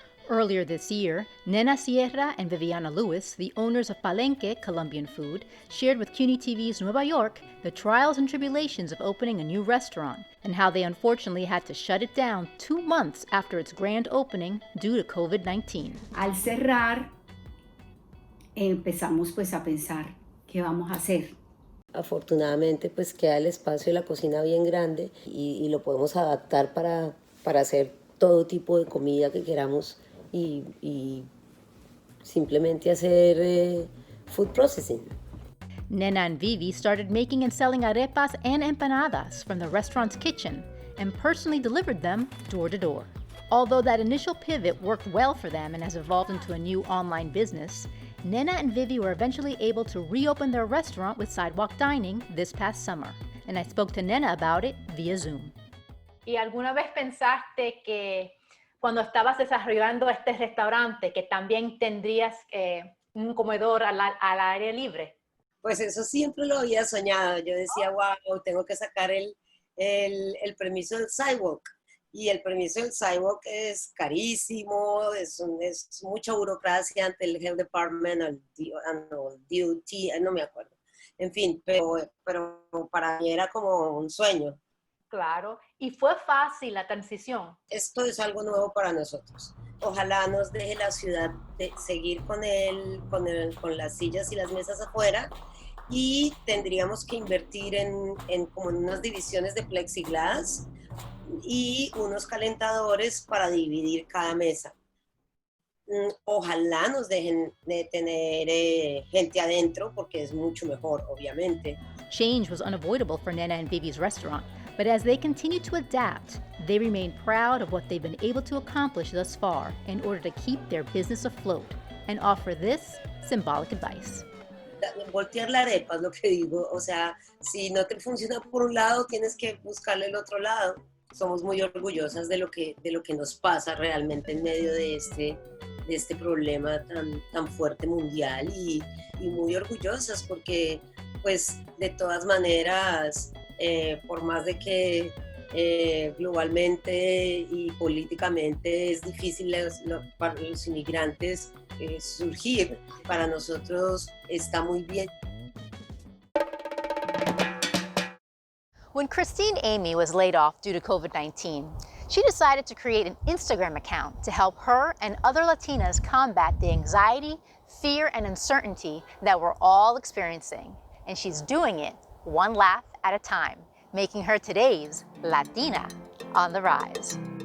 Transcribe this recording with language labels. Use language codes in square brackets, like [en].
[en] Earlier this year, Nena Sierra and Viviana Lewis, the owners of Palenque Colombian Food, shared with CUNY TV's Nueva York the trials and tribulations of opening a new restaurant and how they unfortunately had to shut it down 2 months after its grand opening due to COVID-19. [es] Al cerrar, empezamos pues a pensar, ¿qué vamos a hacer? Afortunadamente pues queda el espacio de la cocina bien grande y lo podemos adaptar para hacer todo tipo de comida que queramos y simplemente hacer [en] food processing. Nena and Vivi started making and selling arepas and empanadas from the restaurant's kitchen and personally delivered them door to door. Although that initial pivot worked well for them and has evolved into a new online business, Nena and Vivi were eventually able to reopen their restaurant with sidewalk dining this past summer. And I spoke to Nena about it via Zoom. [es] ¿Y alguna vez pensaste que cuando estabas desarrollando este restaurante que también tendrías un comedor al aire libre? Pues eso siempre lo había soñado. Yo decía, wow, tengo que sacar el permiso del sidewalk. Y el permiso del sidewalk es carísimo, es mucha burocracia ante el Health Department, el DOT, no me acuerdo. En fin, pero para mí era como un sueño. Claro. ¿Y fue fácil la transición? Esto es algo nuevo para nosotros. Ojalá nos deje la ciudad de seguir con las sillas y las mesas afuera, y tendríamos que invertir en como en unas divisiones de plexiglas y unos calentadores para dividir cada mesa. Ojalá nos dejen de tener gente adentro, porque es mucho mejor, obviamente. [en] Change was unavoidable for Nena and Vivi's restaurant, but as they continue to adapt, they remain proud of what they've been able to accomplish thus far in order to keep their business afloat and offer this symbolic advice. [es] Voltear la arepa es lo que digo, o sea, si no te funciona por un lado, tienes que buscarle el otro lado. Somos muy orgullosas de lo que nos pasa realmente en medio de este problema tan fuerte mundial, y muy orgullosas porque, pues, de todas maneras, por más de que globalmente y políticamente es difícil para los inmigrantes surgir, para nosotros está muy bien. [en] When Christine EMMY was laid off due to COVID-19, she decided to create an Instagram account to help her and other Latinas combat the anxiety, fear, and uncertainty that we're all experiencing. And she's doing it one laugh at a time, making her today's Latina on the rise.